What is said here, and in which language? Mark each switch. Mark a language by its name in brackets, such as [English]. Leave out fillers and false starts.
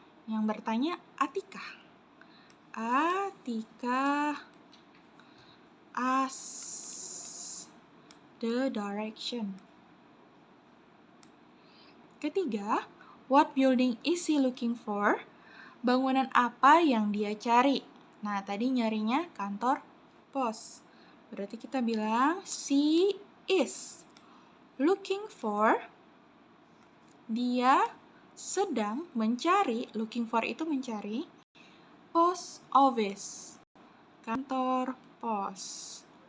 [Indonesian] Yang bertanya Atika. [English] Atika asks the direction. [Indonesian] Ketiga, [English] what building is he looking for? [Indonesian] Bangunan apa yang dia cari? Nah, tadi nyarinya kantor pos. Berarti kita bilang [English] she is looking for, [Indonesian] dia sedang mencari, looking for itu mencari, post office, kantor pos.